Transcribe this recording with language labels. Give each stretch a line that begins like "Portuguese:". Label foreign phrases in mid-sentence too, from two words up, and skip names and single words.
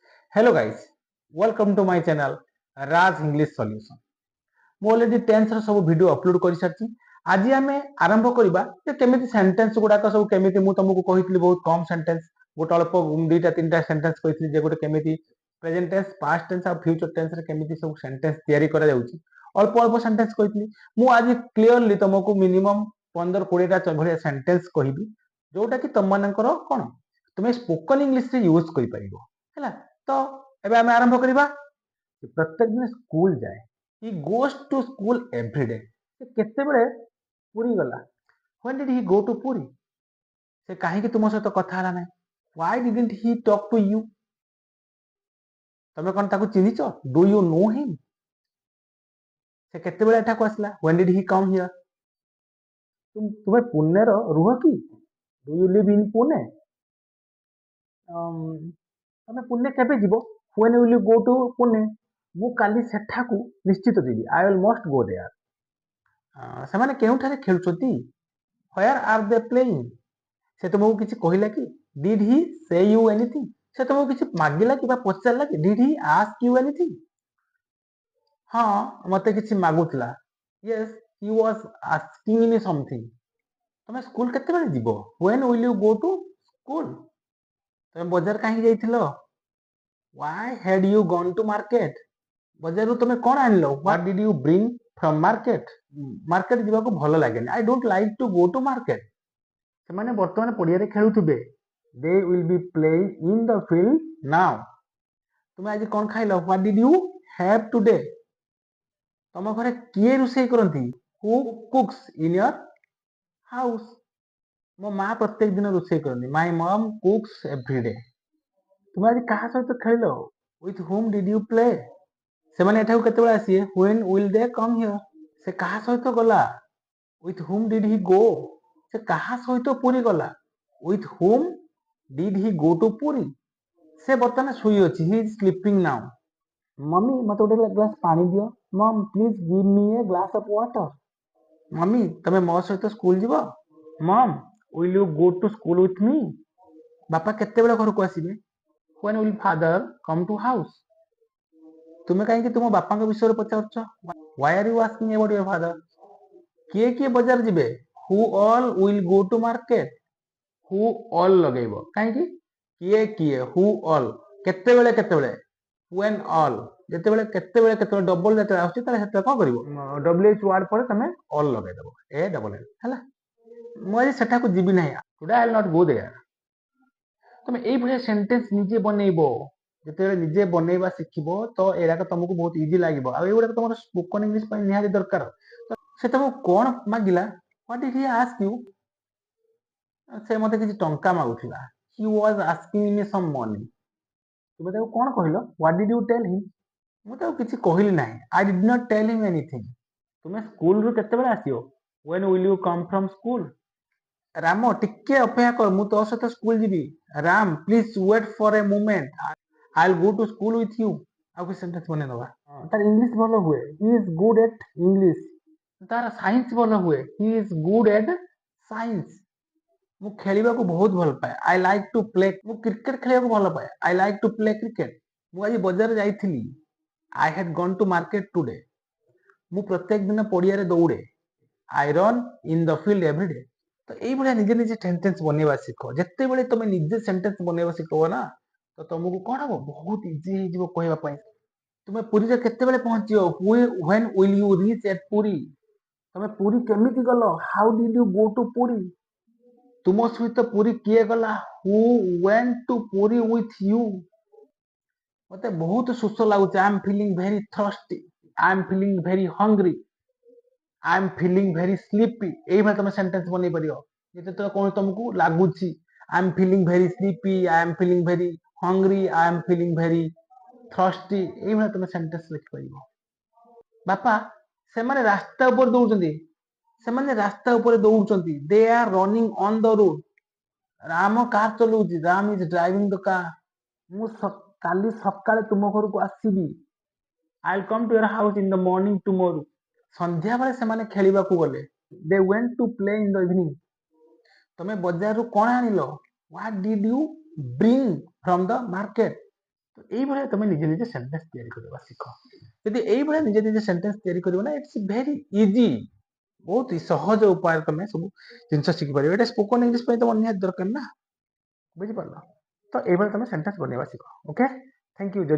English: Hello guys, welcome to my channel Raj English Solution.
Odia: ମୁଁ already 10th ର ସବୁ ଭିडिଓ ଅପଲୋଡ କରି ସାରିଛି। ଆଜି ଆମେ ଆରମ୍ଭ କରିବା ଯେ କେମିତି ସେଣ୍ଟେନ୍ସ ଗୁଡାକ ସବୁ କେମିତି ମୁଁ ତମକୁ କହିଥିଲି ବହୁତ କମ ସେଣ୍ଟେନ୍ସ ଗୋଟେ ଅଳ୍ପ ଦୁଇଟା ତିନିଟା ସେଣ୍ଟେନ୍ସ କହିଥିଲି ଯେ ଗୋଟେ କେମିତି
English: present tense past tense
Odia: ଆଉ
English: future tense
Odia: ରେ କେମିତି ସବୁ ସେଣ୍ଟେନ୍ସ ତିଆରି କରାଯାଉଛି ଅଳ୍ପ ଅଳ୍ପ ସେଣ୍ଟେନ୍ସ କହିଥିଲି। ମୁଁ ଆଜି କ୍ଲିୟରଲି ତମକୁ ମିନିମମ୍ 15-20ଟା ଭଳିଆ ସେଣ୍ଟେନ୍ସ କହିବି ଯୋଉଟା କି ତମମାନଙ୍କର କଣ ତୁମେ
English: spoken English
Odia: ରେ ୟୁଜ କରିପାରିବ ହେଲା। ତ ଏବେ ଆମେ ଆରମ୍ଭ କରିବା। ପ୍ରତ୍ୟେକ ଦିନ ସ୍କୁଲ ଯାଏ।
English: he goes to school every day.
Odia: ସେ କେତେବେଳେ ପୁରୀ ଗଲା?
English: When did he go to ପୁରୀ?
Odia: ସେ କାହିଁକି ତୁମ ସହିତ କଥା ହେଲା ନାହିଁ?
English: Why didn't he talk to you?
Odia: ତମେ କଣ ତାକୁ ଚିହ୍ନିଛ?
English: Do you know him?
Odia: ସେ କେତେବେଳେ ଏଠାକୁ ଆସିଲା?
English: When did he come here?
Odia: ତୁମେ ପୁନେର ରୁହ କି?
English: Do you live in Pune?
Odia: ତମେ ପୁନେ କେବେ ଯିବ?
English: When will you go to Pune?
Odia: ମୁଁ କାଲି ସେଠାକୁ ନିଶ୍ଚିତ ଯିବି।
English: I will must go there.
Odia: ସେମାନେ କେଉଁଠାରେ ଖେଳୁଛନ୍ତି?
English: Where are they playing?
Odia: ସେ ତୁମକୁ କିଛି କହିଲା କି?
English: Did he say you anything?
Odia: ସେ ତୁମକୁ କିଛି ମାଗିଲା କିମ୍ବା ପଚାରିଲା କି?
English: Did he ask you anything?
Odia: ହଁ ମତେ କିଛି ମାଗୁଥିଲା।
English: Yes, he was asking me something.
Odia: ତମେ ସ୍କୁଲ କେତେବେଳେ ଯିବ?
English: When will you go to school?
Odia: ତମେ ବଜାର କାହିଁକି ଯାଇଥିଲ?
English: Why had you gone to market?
Odia: ବଜାରରୁ ତମେ କଣ ଆଣିଲ?
English: What did you bring from market?
Odia: ମାର୍କେଟ ଯିବାକୁ ଭଲ ଲାଗେନି।
English: I don't like to go to market.
Odia: ସେମାନେ ବର୍ତ୍ତମାନ ପଡ଼ିଆରେ ଖେଳୁଥିବେ।
English: They will be playing in the field now.
Odia: ତୁମେ ଆଜି କଣ ଖାଇଲ?
English: What did you have today?
Odia: ତମ ଘରେ କିଏ ରୋଷେଇ କରନ୍ତି?
English: Who cooks in your house?
Odia: ମୋ ମା ପ୍ରତ୍ୟେକ ଦିନ ରୋଷେଇ କରନ୍ତି।
English: My mom cooks every day.
Odia: ତୁମେ ଆଜି କାହା ସହିତ ଖେଳିଲ?
English: With whom did you play?
Odia: ସେମାନେ ଏଠାକୁ କେତେବେଳେ ଆସିବେ?
English: When will they come here?
Odia: ସେ କାହା ସହିତ ଗଲା?
English: With whom did he go?
Odia: ସେ କାହା ସହିତ ପୁରୀ ଗଲା?
English: With whom did he go to ପୁରୀ?
Odia: ସେ ବର୍ତ୍ତମାନ ଶୋଇଅଛି।
English: He is sleeping now.
Odia: ମମି ମତେ ଗୋଟେ ଗ୍ଲାସ ପାଣି ଦିଅ।
English: Mom please give me a glass of water.
Odia: ମମି ତମେ ମୋ ସହିତ ସ୍କୁଲ ଯିବ?
English: Mom will you go to school with me?
Odia: ବାପା କେତେବେଳେ ଘରକୁ ଆସିବେ?
English: When will father come to house?
Odia: ତୁମେ କାହିଁକି ତୁମ ବାପାଙ୍କ ବିଷୟରେ ପଚାରୁଛ?
English: Why are you asking about your father?
Odia: କିଏ କିଏ ବଜାର ଯିବେ?
English: Who all will go to market? Who all
Odia: ଲଗେଇବ କାହିଁକି? କିଏ କିଏ?
English: Who all
Odia: କେତେବେଳେ କେତେବେଳେ?
English: When all
Odia: ଯେତେବେଳେ କେତେବେଳେ କେତେବେଳେ ଡବଲ ଯେତେବେଳେ ଆସୁଛି ତାହେଲେ ସେତେବେଳେ କଣ କରିବ?
English: WH word
Odia: ପରେ ତମେ all ଲଗେଇଦବ। A double L ହେଲା। ମୁଁ ଆଜି ସେଠାକୁ ଯିବି ନାହିଁ।
English: Today I will not go there.
Odia: ତମେ ଏଇଭଳିଆ ସେଣ୍ଟେନ୍ସ ନିଜେ ବନେଇବ। ଯେତେବେଳେ ନିଜେ ବନେଇବା ଶିଖିବ ତ ଏଇରାକ ତମକୁ ବହୁତ ଇଜି ଲାଗିବ। ଆଉ ଏଇଗୁଡାକ ତମର
English: spoken English
Odia: ପାଇଁ ନିହାତି ଦରକାର। ସେ ତମକୁ କଣ ମାଗିଲା?
English: What did he ask you?
Odia: ସେ ମତେ କିଛି ଟଙ୍କା ମାଗୁଥିଲା।
English: He was asking me some money.
Odia: ତୁମେ ତାକୁ କଣ କହିଲ?
English: What did you tell him?
Odia: ମୁଁ ତାକୁ କିଛି କହିଲି ନାହିଁ।
English: I did not tell him anything.
Odia: ତୁମେ ସ୍କୁଲରୁ କେତେବେଳେ ଆସିବ?
English: When will you come from school?
Odia: ରାମ ଟିକେ ଅପେକ୍ଷା କର ମୁଁ ତୋ ସହିତ ସ୍କୁଲ ଯିବି।
English: ରାମ please wait for a moment. I will go to school with you.
Odia: ଆଉ କିଛି ସେଣ୍ଟେନ୍ସ ବନେଇଦବା। ତାର ଇଂଲିଶ ଭଲ ହୁଏ।
English: He is good at English.
Odia: ତାର ସାଇନ୍ସ ଭଲ ହୁଏ।
English: He is good at science.
Odia: ମୁଁ ଖେଳିବାକୁ ବହୁତ ଭଲ ପାଏ।
English: I like to play.
Odia: ମୁଁ କ୍ରିକେଟ ଖେଳିବାକୁ ଭଲ ପାଏ।
English: I like to play cricket.
Odia: ମୁଁ ଆଜି ବଜାର ଯାଇଥିଲି।
English: I had gone to market today.
Odia: ମୁଁ ପ୍ରତ୍ୟେକ ଦିନ ପଡ଼ିଆରେ ଦୌଡ଼େ।
English: I run in the field every day.
Odia: ତ ଏଇଭଳିଆ ନିଜେ ନିଜେ ସେଣ୍ଟେନ୍ସ ବନେଇବା ଶିଖ। ଯେତେବେଳେ ତମେ ନିଜେ ସେଣ୍ଟେନ୍ସ ବନେଇବା ଶିଖିବ ନା ତ ତମକୁ କଣ ହବ? ବହୁତ ଇଜି ହେଇଯିବ କହିବା ପାଇଁ। ତୁମେ ପୁରୀରେ କେତେବେଳେ ପହଞ୍ଚିବ?
English: When will you reach at ପୁରୀ?
Odia: ତମେ ପୁରୀ କେମିତି ଗଲ?
English: How did you go to ପୁରୀ?
Odia: ତୁମ ସହିତ ପୁରୀ କିଏ ଗଲା?
English: Who went to ପୁରୀ with you?
Odia: ମତେ ବହୁତ ଶୋଷ ଲାଗୁଛି।
English: I am feeling very thirsty. I am feeling very hungry. I am feeling very sleepy.
Odia: ଏଇଭଳିଆ ତମେ ସେଣ୍ଟେନ୍ସ ବନେଇ ପାରିବ। ଯେତେବେଳେ କଣ ତମକୁ ଲାଗୁଛି
English: I am feeling very sleepy. I am feeling very hungry. I am feeling very thirsty.
Odia: ଏଇଭଳିଆ ତମେ ସେଣ୍ଟେନ୍ସ ଲେଖିପାରିବ। ବାପା ସେମାନେ ରାସ୍ତା ଉପରେ ଦୌଡୁଛନ୍ତି। ସେମାନେ ରାସ୍ତା ଉପରେ ଦୌଡୁଛନ୍ତି।
English: They are running on the road.
Odia: ରାମ କାର୍ ଚଲଉଛି।
English: ରାମ is driving the car.
Odia: ମୁଁ କାଲି ସକାଳେ ତୁମ ଘରକୁ ଆସିବି।
English: I will come to your house in the morning tomorrow.
Odia: ସନ୍ଧ୍ୟାବେଳେ ସେମାନେ ଖେଳିବାକୁ ଗଲେ।
English: They went to play in the evening.
Odia: ତମେ ବଜାରରୁ କଣ ଆଣିଲ?
English: What did you bring from the market?
Odia: ତ এইଭଳିଆ ତମେ ନିଜେ ନିଜେ ସେଣ୍ଟେନ୍ସ ତିଆରି କରିବା ଶିଖ। ଯଦି এইଭଳିଆ ନିଜେ ନିଜେ ସେଣ୍ଟେନ୍ସ ତିଆରି କରିବ ନା
English: it's very easy,
Odia: ବହୁତ ସହଜ ଉପାୟରେ ତମେ ସବୁ ଜିନିଷ ଶିଖିପାରିବ। ଏଇଟା
English: spoken English
Odia: ପାଇଁ ତମ ନିହାତି ଦରକାର ନା, ବୁଝିପାରିଲ? ତ এইଭଳିଆ ତମେ ସେଣ୍ଟେନ୍ସ ବନେଇବା ଶିଖ।
English: okay, thank you.